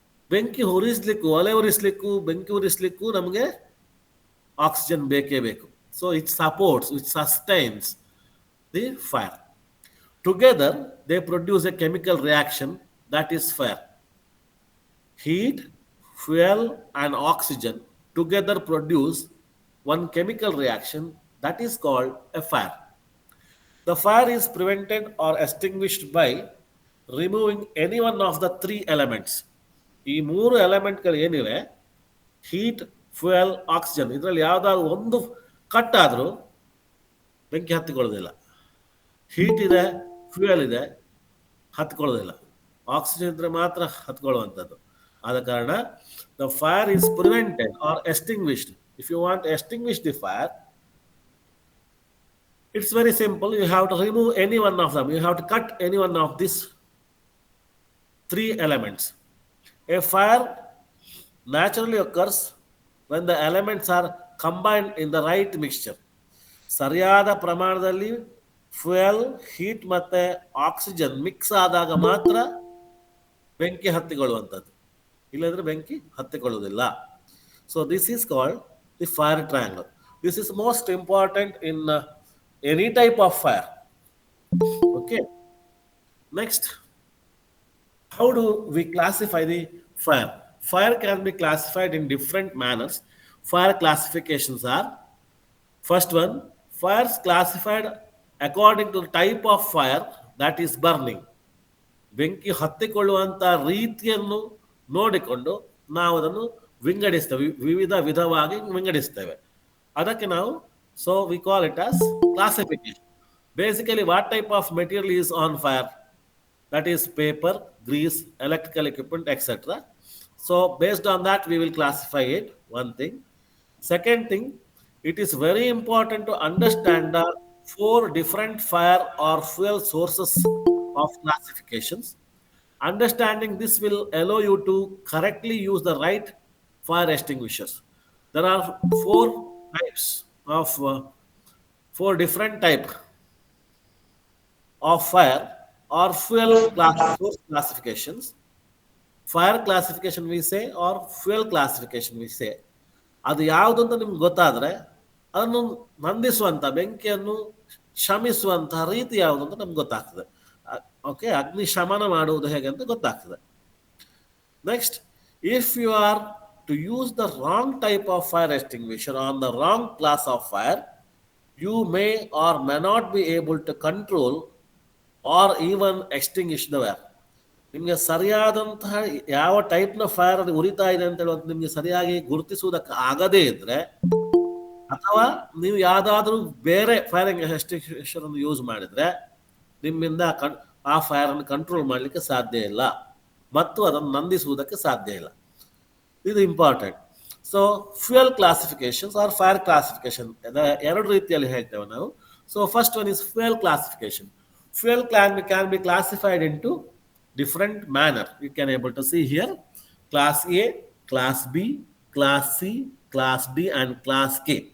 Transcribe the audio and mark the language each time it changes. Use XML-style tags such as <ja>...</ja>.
<kn>ಬೆಂಕಿ ಉರಿಸ್ಲಿಕ್ಕೂ ಒಲೆ ಉರಿಸ್ಲಿಕ್ಕೂ ಬೆಂಕಿ ಉರಿಸ್ಲಿಕ್ಕೂ ನಮಗೆ ಆಕ್ಸಿಜನ್ ಬೇಕೇ ಬೇಕು.</kn> <en>So it supports, it sustains the fire. Together, they produce a chemical reaction that is fire. Heat, fuel, and oxygen together produce one chemical reaction that is called a fire. The fire is prevented or extinguished by removing any one of the three elements.</en> <kn>ಈ ಮೂರು ಎಲೆಮೆಂಟ್ಗಳು ಏನಿವೆ, heat, fuel, oxygen, ಇದರಲ್ಲಿ ಯಾವ್ದಾದ್ರು ಒಂದು cut ಆದರೂ ಬೆಂಕಿ ಹತ್ತಿಕೊಳ್ಳೋದಿಲ್ಲ. Heat ಇದೆ, fuel ಇದೆ, ಹತ್ಕೊಳ್ಳೋದಿಲ್ಲ. ಆಕ್ಸಿಜನ್ ಇದ್ರೆ ಮಾತ್ರ ಹತ್ಕೊಳ್ಳುವಂಥದ್ದು. ಆದ ಕಾರಣ</kn> <en>The fire is prevented or extinguished. If you want extinguish the fire, it's very simple. You have to remove any one of them. You have to cut any one of these three elements. A fire naturally occurs when the elements are combined in the right mixture.</en> <kn>ಸರಿಯಾದ ಪ್ರಮಾಣದಲ್ಲಿ fuel, heat ಮತ್ತು oxygen mix ಆದಾಗ ಮಾತ್ರ ಬೆಂಕಿ ಹತ್ತಿಕೊಳ್ಳುವಂಥದ್ದು. ಇಲ್ಲಂದ್ರೆ ಬೆಂಕಿ ಹತ್ತಿಕೊಳ್ಳುವುದಿಲ್ಲ.</kn> <en>So this is called the fire triangle. This is most important in any type of fire. Okay. Next, how do we classify the fire? Fire can be classified in different manners. Fire classifications are: first one, fires classified according to the type of fire that is burning.</en> <kn>ಬೆಂಕಿ ಹತ್ತಿಕೊಳ್ಳುವಂಥ ರೀತಿಯನ್ನು ನೋಡಿಕೊಂಡು ನಾವು ಅದನ್ನು ವಿಂಗಡಿಸ್ತೇವೆ, ವಿವಿಧ ವಿಧವಾಗಿ ವಿಂಗಡಿಸ್ತೇವೆ. ಅದಕ್ಕೆ ನಾವು,</kn> <en>so we call it as classification. Basically, what type of material is on fire? That is paper, grease, electrical equipment, etc. So based on that, we will classify it. One thing. Second thing, it is very important to understand the four different fire or fuel sources of classifications. Understanding this will allow you to correctly use the right fire extinguishers. There are four types of four different type of fire or fuel source classifications. Fire classification we say or fuel classification we say.</en> <kn>ಅದು ಯಾವುದು ಅಂತ ನಿಮ್ಗೆ ಗೊತ್ತಾದರೆ ಅದನ್ನು ನಂದಿಸುವಂಥ, ಬೆಂಕಿಯನ್ನು ಶಮಿಸುವಂತಹ ರೀತಿ ಯಾವುದು ಅಂತ ನಮ್ಗೆ ಗೊತ್ತಾಗ್ತದೆ. ಓಕೆ, ಅಗ್ನಿ ಶಮನ ಮಾಡುವುದು ಹೇಗೆ ಅಂತ ಗೊತ್ತಾಗ್ತದೆ.</kn> <en>Next, if you are to use the wrong type of fire extinguisher on the wrong class of fire, you may or may not be able to control or even extinguish the fire.</en> <kn>ನಿಮಗೆ ಸರಿಯಾದಂತಹ ಯಾವ ಟೈಪ್ನ fire ಅದು ಉರಿತಾ ಇದೆ ಅಂತ ಹೇಳುವಂತ ನಿಮಗೆ ಸರಿಯಾಗಿ ಗುರುತಿಸುವುದಕ್ಕೆ ಆಗದೇ ಇದ್ರೆ, ಅಥವಾ ನೀವು ಯಾವುದಾದ್ರೂ ಬೇರೆ ಫೈರಿಂಗ್ ಎಕ್ಸ್ಟಿಂಗ್ವಿಷರ್ ಅನ್ನು ಯೂಸ್ ಮಾಡಿದ್ರೆ ನಿಮ್ಮಿಂದ ಆ ಫೈರ್ ಅನ್ನು ಕಂಟ್ರೋಲ್ ಮಾಡಲಿಕ್ಕೆ ಸಾಧ್ಯ ಇಲ್ಲ ಮತ್ತು ಅದನ್ನು ನಂದಿಸುವುದಕ್ಕೆ ಸಾಧ್ಯ ಇಲ್ಲ. ಇದು important. So fuel classifications R fire classification ಎರಡು ರೀತಿಯಲ್ಲಿ ಹೇಳ್ತೇವೆ ನಾವು.</kn> <en>So first one is fuel classification. Fuel can be classified into different manner. You can able to see here class A, class B, class C, class D and class K.</en>